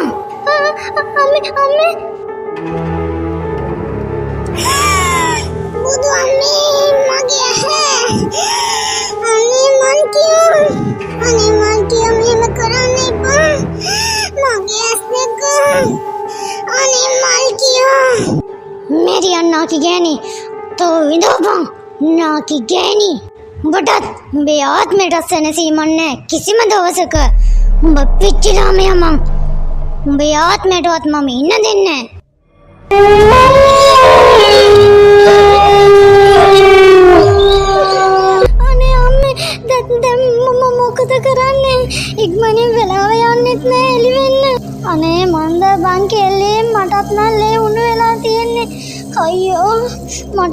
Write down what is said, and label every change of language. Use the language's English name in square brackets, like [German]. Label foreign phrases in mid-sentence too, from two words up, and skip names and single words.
[Sinhala] අම්මේ බුදු අම්මේ මගේ අනේ මන් කියෝ මෙහෙම කරන්න එපා. මගේ ඇස් දෙක අනේ මල් කියෝ. मेरी अन्ना की गहनी तो विधोबा ना की गहनी උඹටත් උඹේ ආත්මයට සැනසීමන්නේ කිසිම දවසක උඹ පිච්චිලාම යමන් උඹේ ආත්මයටවත් මම ඉන්න දෙන්නේ අනේ අම්මේ දැන් මම මොකද කරන්නේ ඉක්මනින් වෙලාව යන්නෙත් නෑ එළි වෙන්න අනේ මන්ද බං කෙල්ලේ මටත් නම් ලේ උණු වෙලා තියෙන්නේ අයියෝ මට